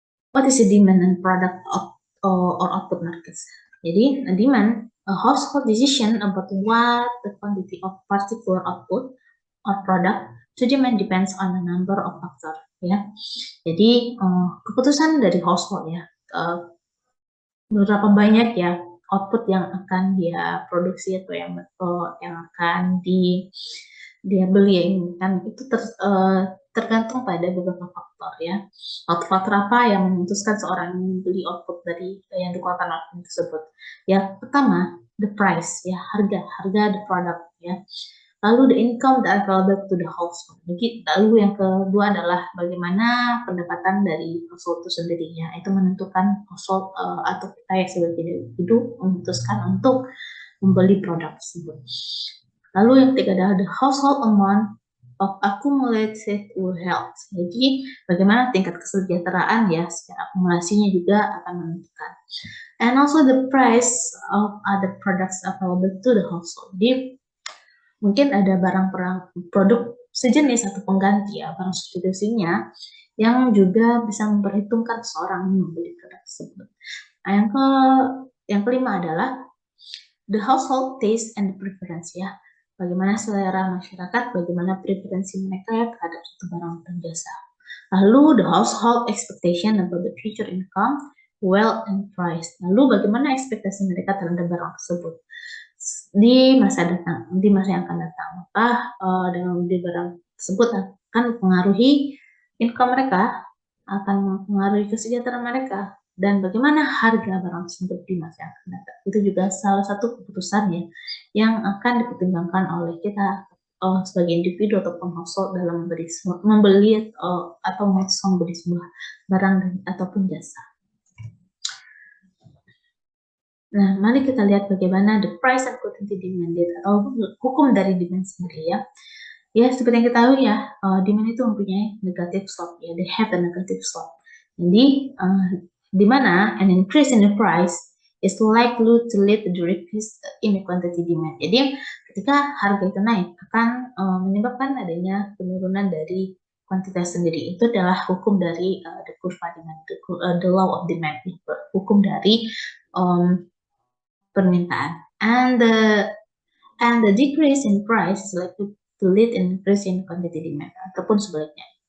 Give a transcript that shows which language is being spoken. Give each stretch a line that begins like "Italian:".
English: What is the demand and product or output markets? Jadi, demand, a household decision about what the quantity of particular output or product to demand depends on a number of factors ya.
Indonesian: Jadi keputusan dari household ya, berapa banyak ya output yang akan dia produksi atau yang akan dia beli kan itu tergantung pada beberapa faktor ya. Faktor apa yang memutuskan seorang membeli output dari yang dikeluarkan output tersebut? Ya, pertama the price ya, harga the product ya.
English: Lalu the income that available to the household.
Indonesian: Lalu yang kedua adalah bagaimana pendapatan dari household itu sendiri ya. Itu menentukan household atau kita yang sebagai individu memutuskan untuk membeli produk tersebut. Lalu yang ketiga adalah
English: the household amount of accumulated wealth.
Indonesian: Jadi bagaimana tingkat kesejahteraan ya, secara akumulasinya juga akan menentukan.
English: And also the price of other products available to the household.
Indonesian: Jadi mungkin ada produk sejenis atau pengganti ya, barang substitusinya yang juga bisa memperhitungkan seorang membeli produk tersebut. Nah, yang kelima adalah
English: the household taste and preference
Indonesian: ya. Bagaimana selera masyarakat, bagaimana preferensi mereka ya terhadap satu barang atau jasa.
English: Lalu the household expectation about the future income, wealth, and price.
Indonesian: Lalu bagaimana ekspektasi mereka terhadap barang tersebut di masa yang akan datang. Maka dengan membeli barang tersebut akan mempengaruhi income mereka, akan mempengaruhi kesejahteraan mereka, dan bagaimana harga barang tersebut di masa yang akan datang. Itu juga salah satu keputusan ya yang akan dipertimbangkan oleh kita sebagai individu ataupun household dalam membeli atau memutuskan membeli sebuah barang ataupun jasa. Nah, mari kita lihat bagaimana
English: the price and quantity demanded
Indonesian: atau hukum dari demand sendiri ya. Ya, seperti yang kita tahu ya, demand itu mempunyai negative slope ya,
English: they have a negative slope.
Indonesian: Jadi, di mana
English: an increase in the price is likely to lead to the decrease in the quantity demand.
Indonesian: Jadi, ketika harga itu naik akan menyebabkan adanya penurunan dari kuantitas sendiri. Itu adalah hukum dari the kurva demand,
English: the law of demand,
Indonesian: hukum dari permintaan.
English: And the decrease in price is likely to lead in increase in quantity demand,
Indonesian: ataupun sebaliknya.